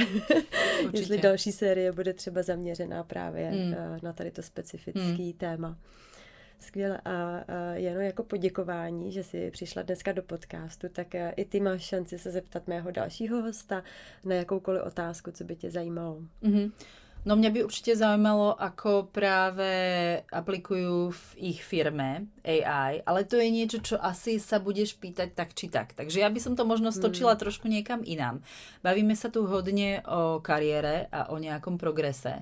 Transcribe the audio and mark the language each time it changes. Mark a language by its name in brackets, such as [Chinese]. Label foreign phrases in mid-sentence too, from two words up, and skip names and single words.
[Czech] Jestli další série bude třeba zaměřená právě na tady to specifické téma. Skvěle. A jenom jako poděkování, že jsi přišla dneska do podcastu, tak i ty máš šanci se zeptat mého dalšího hosta na jakoukoliv otázku, co by tě zajímalo. [Slovak] No mňa by určite zaujímalo, ako práve aplikujú v ich firme AI, ale to je niečo, čo asi sa budeš pýtať tak či tak. Takže ja by som to možno stočila trošku niekam inám. Bavíme sa tu hodne o kariére a o nejakom progrese.